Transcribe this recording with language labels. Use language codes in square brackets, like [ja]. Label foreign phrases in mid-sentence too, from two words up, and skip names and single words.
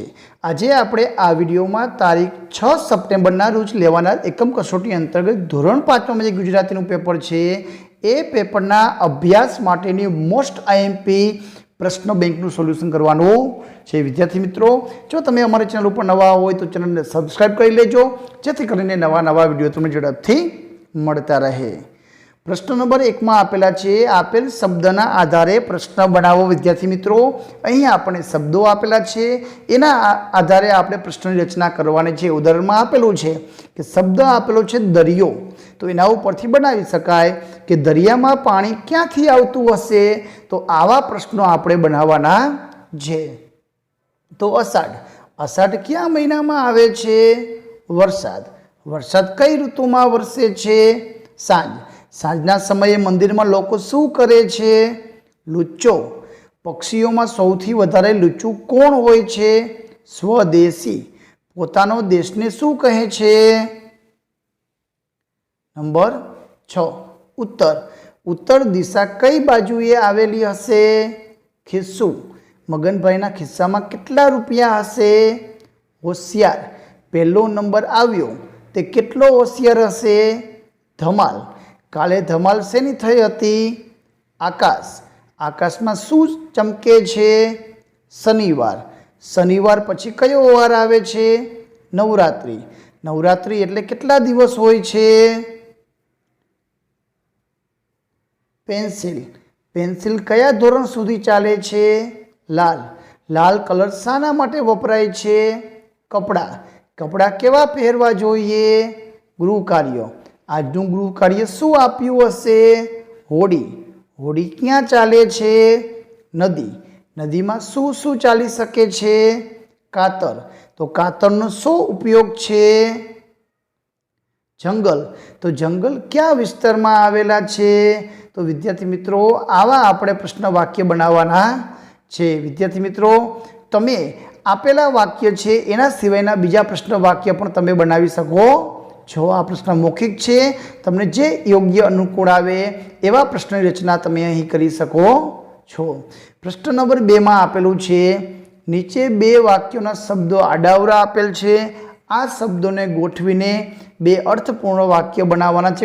[gu] આજ આપણે આ વિડિયો મેં તારીખ 6 સપ્ટેમ્બર રોજ લેવાના એકમ કસોટી અંતર્ગત ધોરણ 5 મેં ગુજરાતી પેપર છે એ પેપરના અભ્યાસ માટેની [en] most IMP [gu] પ્રશ્ન બેંકનુ સોલ્યુશન કરવાનું છે। વિદ્યાર્થી મિત્રો, જો તમે અમારી ચેનલ પર નવા હોય તો ચેનલ ને સબ્સ્ક્રાઇબ કર લેજો, જેથી કરીને નવા નવા વિડિયો તમને ઝડપથી મળતા રહે। પ્રશ્ન નંબર 1 મેં આપેલા છે, આપેલ શબ્દના આધારે પ્રશ્ન બનાવો। વિદ્યાર્થી મિત્રો, અહીં આપણે શબ્દો આપેલા છે, એના આધારે આપણે પ્રશ્નની રચના કરવાની છે। ઉદાહરણ મેં આપેલું છે કિ શબ્દ આપેલો છે દરિયો, તો એના ઉપરથી બનાવી શકાય કિ દરિયામાં પાણી ક્યાંથી આવતું હશે। તો આવા પ્રશ્નો આપણે બનાવવાના છે। તો અષાઢ, અષાઢ ક્યા મહીનામાં આવે છે? વરસાદ, વરસાદ કઈ ઋતુમાં વરસે છે? સાંજ, સાંજના સમયે મંદિર [hi] में लोग [gu] શું કરે છે? લુચ્ચો, પક્ષીઓ મેં સૌથી વધારે લુચ્ચું કોણ હોય છે? સ્વદેશી, પોતાનો દેશ ને શું કહે છે? નંબર 6 ઉત્તર, ઉત્તર દિશા કઈ બાજુએ આવેલી હશે? ખિસ્સું, મગનભાઈના ખિસ્સામાં કેટલા રૂપિયા હશે? હોશિયાર, પહેલો નંબર આવ્યો તે કેટલો હોશિયાર હશે? ધમાલ, કાલે ધમાલ શેની થઈ હતી? આકાશ, આકાશ મેં શું ચમકે છે? શનિવાર, શનિવાર પછી કયો વાર આવે છે? નવરાત્રિ, નવરાત્રિ એટલે કેટલા દિવસ હોય છે? પેન્સિલ, પેન્સિલ કયા ધોરણ સુધી ચાલે છે? લાલ, લાલ કલર શાના માટે વપરાય છે? કપડાં, કપડાં કેવા પહેરવા જોઈએ? ગૃહ કાર્ય, આજનું ગૃહ કાર્ય શું આપ્યું હશે? હોડી, હોડી ક્યાં ચાલે છે? નદી, નદી મેં શું શું ચાલી શકે છે? કાતર, તો કાતરનો શો ઉપયોગ છે? જંગલ, તો જંગલ ક્યા વિસ્તાર મેં આવેલા છે? તો વિદ્યાર્થી મિત્રો, આવા આપણે પ્રશ્ન વાક્ય બનાવવાના છે। વિદ્યાર્થી મિત્રો, તમે આપેલા વાક્ય છે એના સિવાયના બીજા પ્રશ્ન વાક્ય પણ તમે બનાવી શકો છો। આ પ્રશ્ન મૌખિક છે, તમને જે યોગ્ય અનુકૂળ આવે એવા પ્રશ્નની રચના તમે અહીં કરી શકો છો। પ્રશ્ન નંબર 2 મેં આપેલું છે, નીચે 2 વાક્યોના શબ્દો આડાઅવળા આપેલ છે। આ શબ્દો ને ગોઠવીને 2 અર્થપૂર્ણ વાક્ય બનાવવાના છે।